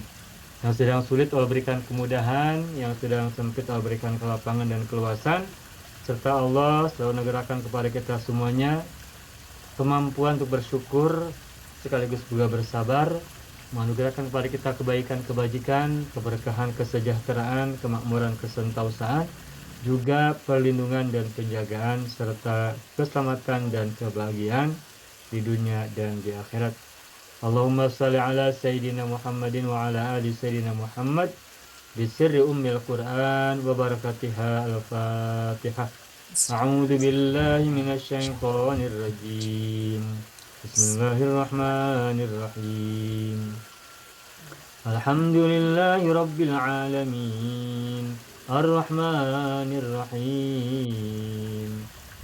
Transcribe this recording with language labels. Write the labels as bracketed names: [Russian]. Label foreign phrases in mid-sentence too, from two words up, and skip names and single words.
[Indonesian] Yang sedang sulit Allah berikan kemudahan, yang sedang sempit Allah berikan kelapangan dan keluasan, serta Allah selalu menggerakkan kepada kita semuanya kemampuan untuk bersyukur sekaligus juga bersabar, menganugerahkan kepada kita kebaikan, kebajikan, keberkahan, kesejahteraan, kemakmuran, kesentausaan, juga perlindungan dan penjagaan, serta keselamatan dan kebahagiaan di dunia dan di akhirat. [Arabic] اللهم صل على سيدنا محمد وعلى آل سيدنا محمد بسر أم القرآن وبركتها. Al-Fatihah. أعوذ بالله من الشيطان الرجيم. بسم الله الرحمن الرحيم. الحمد لله رب العالمين. الرحمن الرحيم.